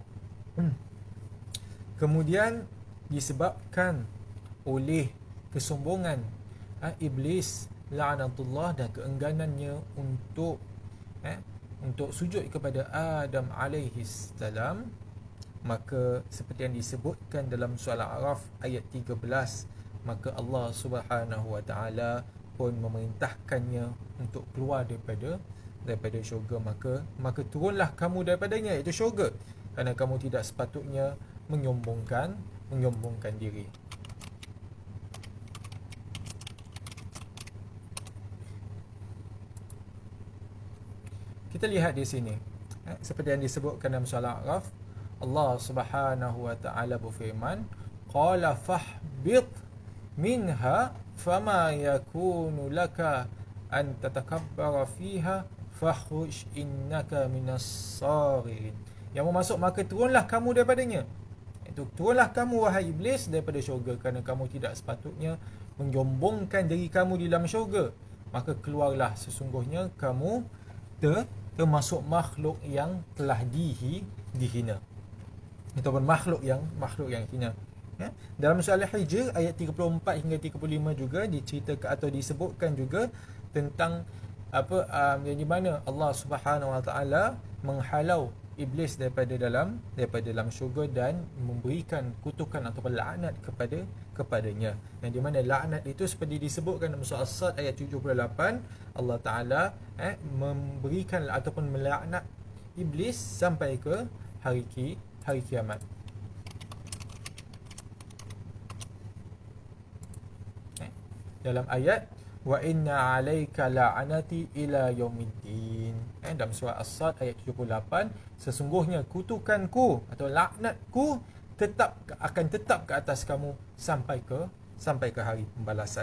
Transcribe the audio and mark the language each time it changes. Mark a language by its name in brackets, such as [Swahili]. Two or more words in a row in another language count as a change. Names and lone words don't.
[Malay] Kemudian disebabkan oleh kesombongan iblis la'natullah dan keengganannya untuk sujud kepada Adam [Arabic] عليه السلام, [Malay] maka seperti yang disebutkan dalam surah Al-A'raf ayat 13, maka Allah [Arabic] سبحانه وتعالى [Malay] pun memerintahkannya untuk keluar daripada syurga. Maka turunlah kamu daripadanya, iaitu syurga, kerana kamu tidak sepatutnya menyombongkan diri. Kita lihat di sini, seperti yang disebutkan dalam surah Al-A'raf, Allah [Arabic] سبحانه وتعالى [Malay] berfirman, [Arabic] قال فاهبط منها فما يكون لك أن تتكبر فيها فاخرج إنك من الصاغرين. [Malay] Yang bermaksud, maka turunlah kamu daripadanya, itu turunlah kamu wahai iblis daripada syurga, kerana kamu tidak sepatutnya menyombongkan diri kamu di dalam syurga. Maka keluarlah, sesungguhnya kamu termasuk makhluk yang telah dihina, ataupun makhluk yang hina. Dalam surah Al-Hijr ayat 34 hingga 35 juga diceritakan atau disebutkan juga tentang yang di mana Allah [Arabic] سبحانه وتعالى [Malay] menghalau iblis daripada dalam syurga dan memberikan kutukan ataupun laknat kepadanya. Yang di mana laknat itu seperti disebutkan dalam surah As-Sad ayat 78, Allah Taala memberikan ataupun melaknat iblis sampai ke hari kiamat. Dalam ayat [Arabic] وإن عليك لعنتي إلى يوم الدين, [Malay] dalam surah As-Sad ayat 78, sesungguhnya kutukanku atau laknatku akan tetap ke atas kamu sampai ke hari pembalasan.